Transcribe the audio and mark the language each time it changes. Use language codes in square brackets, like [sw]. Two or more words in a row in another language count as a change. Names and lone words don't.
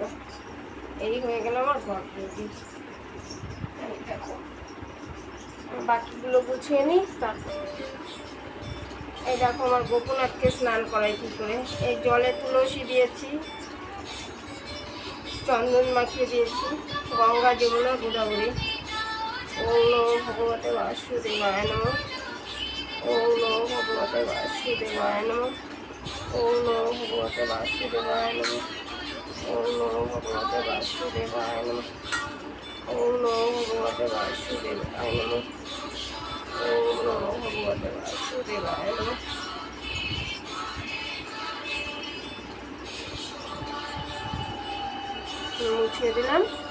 [bn] এই হয়ে গেল আমার ঘর রেডি। এই দেখো বাকিগুলো গুছিয়ে নিই তারপর। এই দেখো আমার গোপুনাথকে স্নান করাই কী করে। এই জলে তুলসী দিয়েছি, চন্দন মাখিয়ে দিয়েছি, গঙ্গা যমুনা গোদাবরী। [sa] ওম নমো ভগবতে বাসুদেবায় নমঃ। ওম নমো ভগবতে বাসুদেবায় নমঃ। ওম নমো ভগবতে বাসুদেবায় নমঃ। ওম নমো ভগবতে বাসুদেবায় নমঃ। ওম নমো ভগবতে বাসুদেবায় নমঃ। ওম নমো ভগবতে বাসুদেবায় নমঃ। [bn] মুছিয়ে দিলাম।